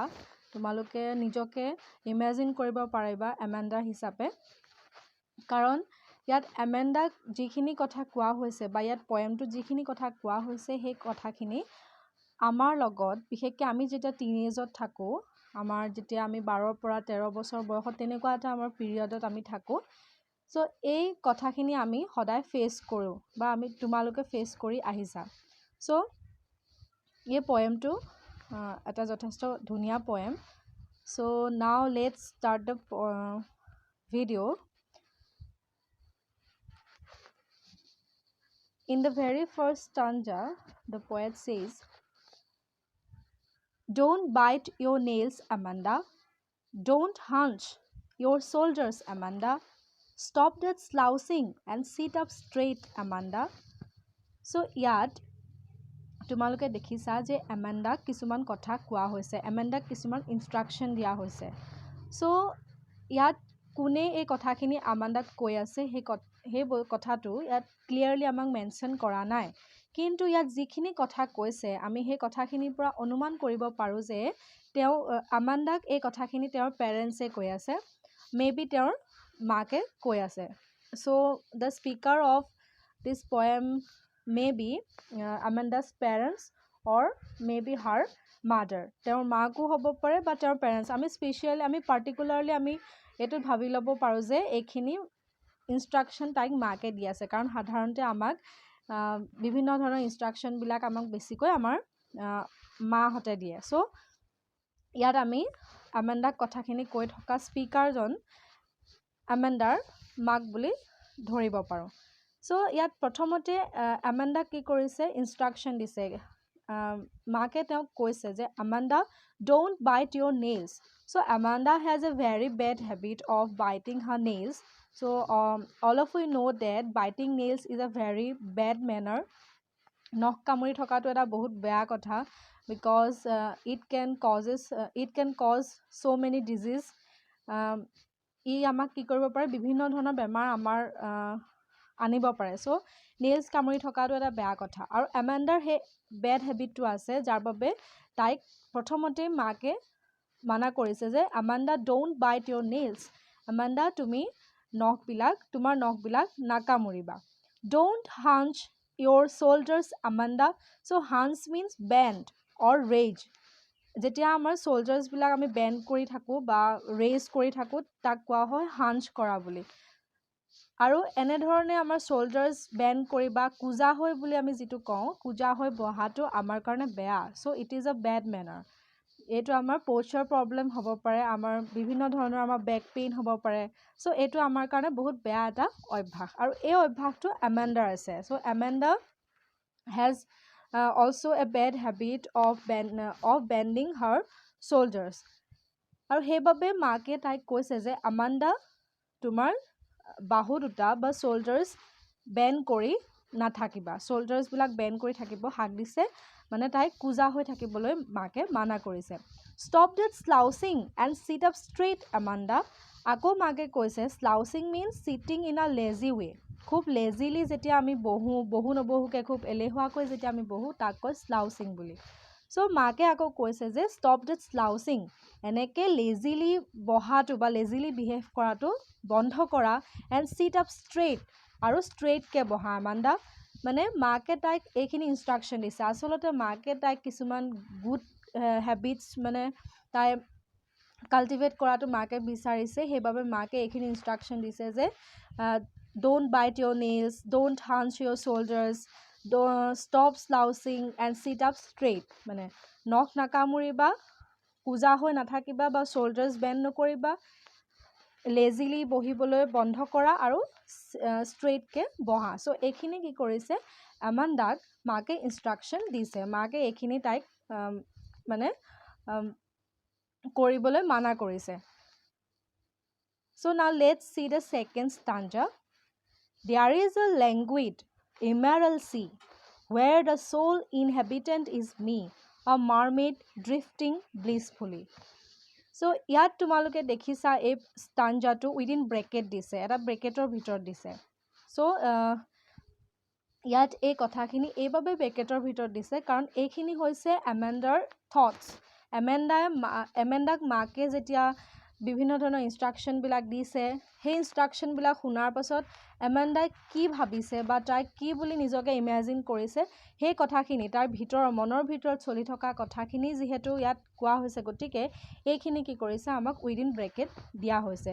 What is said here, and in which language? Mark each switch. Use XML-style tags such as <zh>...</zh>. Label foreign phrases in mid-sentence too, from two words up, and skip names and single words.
<as>তোমালোকে নিজকে ইমাজিন কৰিব পাৰিবা Amanda হিচাপে, কাৰণ ইয়াত Amanda যিখিনি কথা কোৱা হৈছে বা ইয়াত পয়েমটোত যিখিনি কথা কোৱা হৈছে সেই কথাখিনি আমাৰ লগত, বিশেষকৈ আমি যেতিয়া টিনেজত থাকোঁ, আমাৰ যেতিয়া আমি 12 পৰা 13 বছৰ বয়সত তেনেকুৱা এটা আমাৰ পিৰিয়ডত আমি থাকোঁ। সো এই কথাখিনি আমি সদায় ফেচ কৰোঁ বা তোমালোকে ফেচ কৰি আহিছা। সো এই পয়েমটো এটা যথেষ্ট ধুনীয়া পয়েম।</as> <en>So now let's start the video'. In the very first stanza, the poet says, "Don't bite your nails, Amanda. Don't hunch your shoulders, Amanda. Stop that slouching and sit up straight, Amanda."</en> <as>So ইয়াত তোমালোকে দেখিছা যে Amanda কিছুমান কথা কোৱা হৈছে, Amanda কিছুমান ইনষ্ট্ৰাকশন দিয়া হৈছে। সো ইয়াত কোনে এই কথাখিনি Amanda কৈ আছে সেই কথাটো ইয়াত ক্লিয়াৰলি আমাক মেনশ্যন কৰা নাই, কিন্তু ইয়াত যিখিনি কথা কৈছে আমি সেই কথাখিনিৰ পৰা অনুমান কৰিব পাৰোঁ যে Amanda এই কথাখিনি তেওঁৰ পেৰেণ্টছে কৈ আছে, মেবি তেওঁৰ মাকে কৈ আছে।</as> <en>So the speaker of this poem may be Amanda's parents or maybe her mother।</en> <as>তেওঁৰ মাকো হ'ব পাৰে বা তেওঁৰ পেৰেণ্টছ। আমি পাৰ্টিকুলাৰলি আমি এইটো ভাবি ল'ব পাৰোঁ যে এইখিনি ইনষ্ট্ৰাকশ্যন তাইক মাকে দি আছে, কাৰণ সাধাৰণতে আমাক বিভিন্ন ধৰণৰ ইনষ্ট্ৰাকশ্যনবিলাক আমাক বেছিকৈ আমাৰ মাহঁতে দিয়ে। সো ইয়াত আমি Amandaক কথাখিনি কৈ থকা স্পিকাৰজন Amandaৰ মাক বুলি ধৰিব পাৰোঁ। সো ইয়াত প্ৰথমতে Amanda কি কৰিছে, ইনষ্ট্ৰাকশ্যন দিছে। মাকে তেওঁক কৈছে যে Amanda,</as> <en>don't bite your nails. So Amanda has a very bad habit of biting her nails. So all of you know that biting nails is a very bad manner.</en> <as>নখ কামুৰি থকাটো এটা বহুত বেয়া কথা,</as> <en>because it can cause so many disease.</en> <as>ই আমাক কি কৰিব পাৰে, বিভিন্ন ধৰণৰ বেমাৰ আমাৰ আনিব পাৰে। সো নেইলছ কামুৰি থকাটো এটা বেয়া কথা, আৰু Amandaৰ সেই</as> <en>bad habitটো</en> <as>আছে যাৰ বাবে তাইক প্ৰথমতে মাকে মানা কৰিছে যে Amanda,</as> <en>don't bite your nails.</en> <as>Amanda, তুমি তোমাৰ নখবিলাক নাকামুৰিবা।</as> <en>Don't hunch your shoulders, Amanda. So hunch means bend or raise.</en> <as>যেতিয়া আমাৰ shoulders-বিলাক আমি বেণ্ড কৰি থাকোঁ বা ৰেইজ কৰি থাকোঁ তাক কোৱা হয় হাঞ্চ কৰা বুলি। আৰু এনেধৰণে আমাৰ</as> <en>shoulders bend</en> <as>কৰি বা কোজা হৈ বুলি আমি যিটো কওঁ, কোজা হৈ বহাটো আমাৰ কাৰণে বেয়া।</as> <en>So it is a bad manner.</en> <as>এইটো আমাৰ</as> <en>posture problem</en> <as>হ'ব পাৰে, আমাৰ বিভিন্ন ধৰণৰ আমাৰ</as> <en>back pain</en> <as>হ'ব পাৰে। সো এইটো আমাৰ কাৰণে বহুত বেয়া এটা অভ্যাস, আৰু এই অভ্যাসটো Amandaৰ আছে।</as> <en>সো Amanda has also a bad habit of bending her shoulders।</en> <as>আৰু সেইবাবে মাকে তাইক কৈছে যে Amanda, তোমাৰ বাহু দুটা বা</as> <en>shoulders bend</en> <as>কৰি নাথাকিবা, shoulders-বিলাক বেণ্ড কৰি থাকিব হাক দিছে, মানে তাইক কোজা হৈ থাকিবলৈ মাকে মানা কৰিছে।</as> <en>Stop that slouching and sit up straight, Amanda।</en> <as>আকৌ মাকে কৈছে</as> <en>slouching means sitting in a lazy way।</en> <as>খুব লেজিলি যেতিয়া আমি বহো নবহুকে খুব এলেহুৱাকৈ যেতিয়া আমি বহো তাক কয় slouching বুলি। So মাকে আকৌ কৈছে যে</as> <en>stop that slouching,</en> <as>এনেকে লেজিলি বহাটো বা</as> <en>lazily behave</en> <as>কৰাটো বন্ধ কৰা,</as> <en>and sit up straight,</en> <as>আৰু ষ্ট্ৰেইটকৈ বহা আমাণ্ডা। মানে মাকে তাইক এইখিনি ইনষ্ট্ৰাকশ্যন দিছে। আচলতে মাকে তাইক কিছুমান</as> <en>good habits</en> <as>মানে তাই কাল্টিভেট কৰাটো মাকে বিচাৰিছে, সেইবাবে মাকে এইখিনি ইনষ্ট্ৰাকশ্যন দিছে যে</as> <en>don't bite your nails, don't hunch your shoulders, stop slouching and sit up straight,</en> <as>মানে নখ নাকামুৰিবা, কোজা হৈ নাথাকিবা বা</as> <en>shoulders bend</en> <as>নকৰিবা, লেজিলি বহিবলৈ বন্ধ কৰা আৰু ষ্ট্ৰেইটকৈ বহা। চ' এইখিনি কি কৰিছে আমাণ্ডাক মাকে ইনষ্ট্ৰাকশ্যন দিছে, মাকে এইখিনি তাইক মানে কৰিবলৈ মানা কৰিছে।</as> <en>So now let's see the second stanza. There is a languid emerald sea, where the sole inhabitant is me, a mermaid drifting blissfully.</en> <as>So ইয়াত তোমালোকে দেখিছা এই stanzaটো</as> <en>within bracket</en> <as>দিছে, এটা ব্ৰেকেটৰ ভিতৰত দিছে। So ইয়াত এই কথাখিনি এইবাবে ব্ৰেকেটৰ ভিতৰত দিছে কাৰণ এইখিনি হৈছে আমাণ্ডাৰ থটছ। এমেণ্ডাক মাকে যেতিয়া বিভিন্ন ধৰণৰ ইনষ্ট্ৰাকশ্যনবিলাক দিছে, সেই ইনষ্ট্ৰাকশ্যনবিলাক শুনাৰ পাছত এমেণ্ডাই কি ভাবিছে বা তাই কি বুলি নিজকে ইমেজিন কৰিছে, সেই কথাখিনি তাৰ মনৰ ভিতৰত চলি থকা কথাখিনি যিহেতু ইয়াত কোৱা হৈছে, গতিকে এইখিনি কি কৰিছে আমাক</as> <en>within bracket</en> <as>দিয়া হৈছে।</as>